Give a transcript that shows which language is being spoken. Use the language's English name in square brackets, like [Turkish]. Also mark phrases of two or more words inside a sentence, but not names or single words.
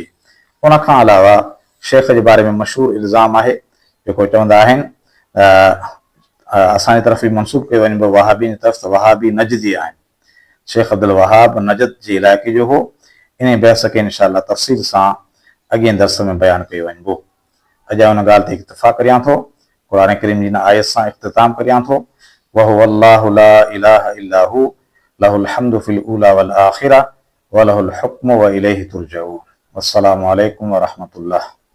[Sindhi] उन खां अलावा शेख जे बारे में मशहूरु इल्ज़ाम आहे जेको चवंदा आहिनि असांजी तरफ़ बि मनसूब कयो वञे वहाबी जी तरफ़ त वहाबी नजदी आहिनि। शेख अब्दुल वहाब नजद जे इलाइक़े जो हो। इन बहस खे इंशाअल्लाह तफ़सील सां अॻे दर्स में बयानु कयो वञिबो। अॼु उन ॻाल्हि ते इक्तिफ़ा करियां थो, क़ुरान करीम जी आयत सां इख़्तिताम करियां थो। [Arabic] وهو الله لا إله إلا هو له الحمد في الأولى والآخرة وله الحكم وإليه ترجعون. السلام عليكم ورحمة الله.